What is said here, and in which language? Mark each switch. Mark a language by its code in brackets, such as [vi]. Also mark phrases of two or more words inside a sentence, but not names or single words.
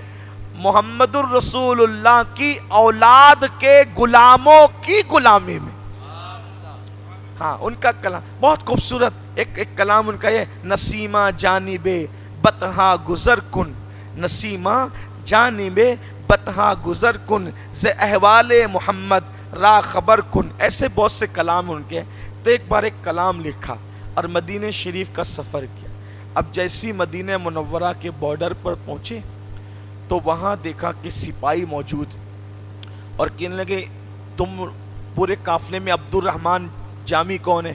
[ur] محمد الرسول اللہ کی اولاد کے غلاموں کی غلامی میں۔ ہاں، ان کا کلام بہت خوبصورت، ایک کلام ان کا یہ، [fa] نسیمہ جانب بطحا گزر کن، نسیمہ جانب بطحا گزر کن، ز احوال محمد را خبر کن۔ [ur] ایسے بہت سے کلام ان کے۔ تو ایک بار ایک کلام لکھا اور مدینہ شریف کا سفر کیا۔ اب جیسی مدینہ منورہ کے بارڈر پر پہنچے تو وہاں دیکھا کہ سپاہی موجود، اور کہنے لگے تم پورے قافلے میں عبد الرحمن جامی کون ہے؟